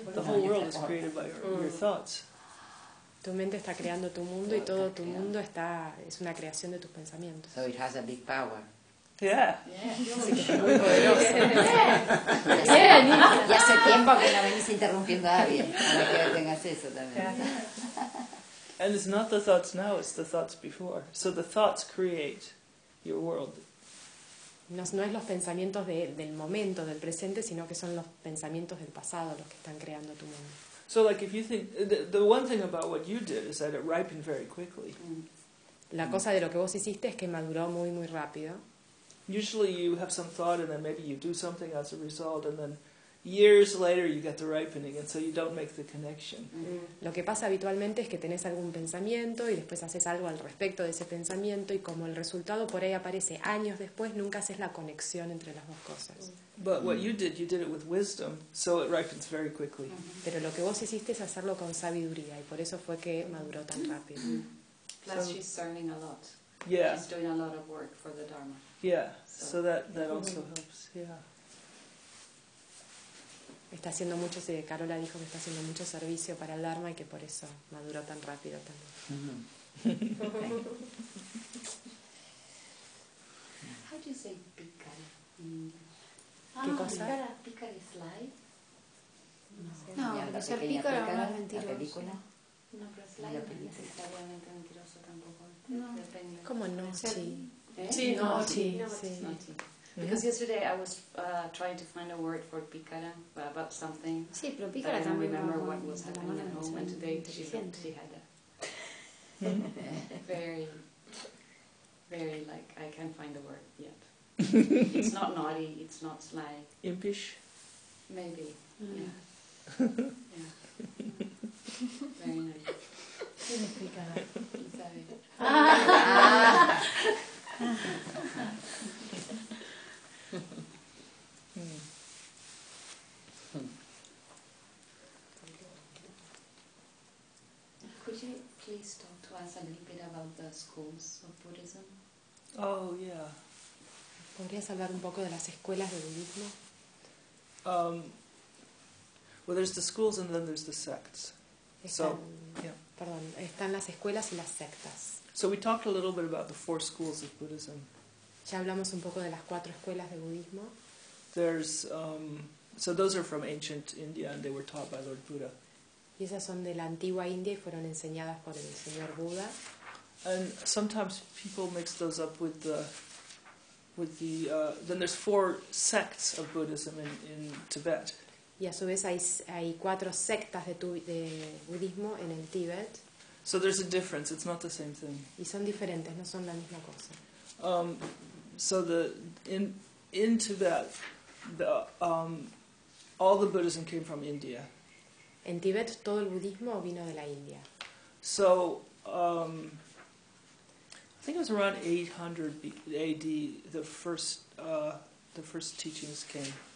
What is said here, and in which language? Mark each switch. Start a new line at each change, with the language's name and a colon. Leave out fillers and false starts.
English: The whole world is created by your thoughts.
Spanish: Tu mente está creando tu mundo y todo tu mundo está es una creación de tus pensamientos.
English: So it has a big power. Yeah. Yeah. Yeah. Yeah.
Spanish: Y hace tiempo que no venís interrumpiendo a alguien. No quiero que tengas eso también.
English: Yeah. And it's not the thoughts now, it's the thoughts before. So the thoughts create your world.
Spanish: No es los pensamientos del momento, del presente, sino que son los pensamientos del pasado los que están creando tu mundo.
English: So like if you think the one thing about what you did is that it ripened very quickly.
Spanish: La cosa de lo que vos hiciste es que maduró muy muy rápido.
English: Usually you have some thought and then maybe you do something as a result and then years later you get the ripening and so you don't make the connection.
Spanish: Lo que pasa habitualmente es que tenés algún pensamiento y después haces algo al respecto de ese pensamiento y como el resultado por ahí aparece años después nunca haces la conexión entre las dos cosas.
English: But what you did it with wisdom, so it ripens very quickly.
Spanish: Pero lo que vos hiciste es hacerlo con sabiduría y por eso fue que maduró tan rápido.
English: Plus so, she's learning a lot. Yeah. She's doing a lot of work for the Dharma. Yeah. So, that also helps. Yeah.
Spanish: Está haciendo mucho, Carola dijo que está haciendo mucho servicio para el Dharma y que por eso maduró tan rápido también.
English: Mm-hmm. How do you say picara in English?
Spanish: ¿Qué cosa?
English: Picara, picara is lie.
Spanish: No, picara es más mentiroso. La película. No, pero es lie no es necesariamente mentiroso tampoco. No. Depende. ¿Cómo no? Sí. Sí, sí, no, sí. No, sí. Sí.
English: Because yesterday I was trying to find a word for picara about something.
Spanish: Sí, pero picara
English: I don't remember what was happening at home, and today she had a very, very like, I can't find the word yet. It's not naughty, it's not sly. Impish? Maybe, yeah. Very nice.
Spanish: ¿Quién es picara? ¿Sabe?
English: Could you please talk to us a little bit about the schools of Buddhism? Oh, yeah.
Spanish: ¿Podrías hablar un poco de las escuelas de budismo?
English: Well, there's the schools and then there's the sects.
Spanish: Están las escuelas y las sectas.
English: So we talked a little bit about the four schools of Buddhism.
Spanish: Ya hablamos un poco de las cuatro escuelas de budismo.
English: There's so those are from ancient India and they were taught by Lord Buddha.
Spanish: Y esas son de la antigua India y fueron enseñadas por el señor Buda.
English: And sometimes people mix those up with there's four sects of Buddhism in Tibet.
Spanish: Y a su vez hay cuatro sectas de budismo en el Tíbet.
English: So there's a difference. It's not the same thing.
Spanish: Y son diferentes, no son la misma cosa.
English: So in Tibet, all the Buddhism came from India.
Spanish: En Tibet todo el budismo vino de la India.
English: So I think it was around 800 AD the first teachings came.